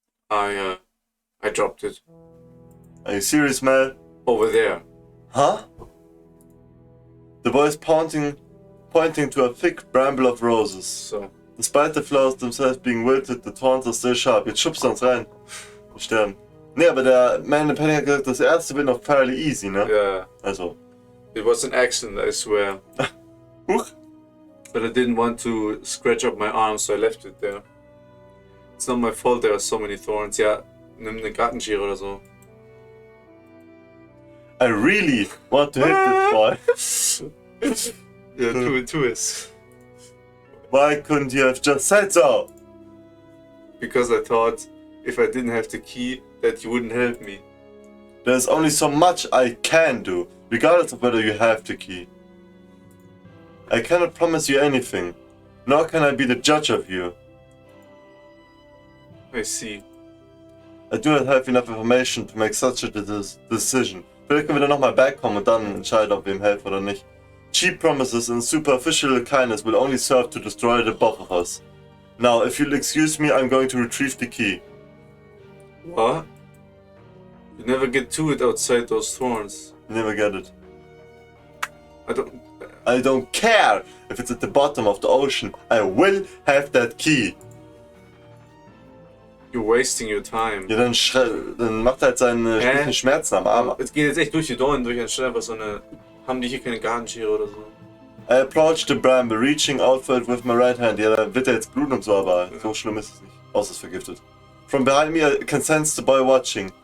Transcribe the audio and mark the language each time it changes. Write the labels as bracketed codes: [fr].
[en] I dropped it. Are you serious, Mel? Over there. Huh? The boy is pointing to a thick bramble of roses. So. Despite the flowers themselves being wilted, the thorns are still sharp. [de] Jetzt schubst du uns rein. Wir sterben. Nee, aber der Man in the Panic hat gesagt, das erste wird noch [en] fairly easy, [de] ne? [en] Yeah. [de] Also. [en] It was an accident, I swear. [de] Huch. [en] But I didn't want to scratch up my arm, so I left it there. It's not my fault there are so many thorns. [de] Ja, nimm eine Gartenschere oder so. [en] I really want to hit this boy. [de] Ja, tu es. [en] Why couldn't you have just said so? Because I thought if I didn't have the key, that you wouldn't help me. There's only so much I can do, regardless of whether you have the key. I cannot promise you anything, nor can I be the judge of you. I see. I do not have enough information to make such a decision. [de] Vielleicht können wir dann nochmal backkommen und dann entscheiden, ob wir ihm helfen oder nicht. [en] Cheap promises and superficial kindness will only serve to destroy the both of us. Now, if you'll excuse me, I'm going to retrieve the key. What? You never get to it outside those thorns. Never get it. I I don't care if it's at the bottom of the ocean. I will have that key. You're wasting your time. [de] Ja, dann macht er halt seine Schmerzen am Arm. Es geht jetzt echt durch die Dornen durch, anstatt einfach so eine. Haben die hier keine Gartenschere oder so? [en] I approached the bramble, reaching out for it with my right hand. [de] Ja, da wird er jetzt bluten und so, aber so schlimm ist es nicht. Außer es ist vergiftet. [en] From behind me, I can sense the boy watching.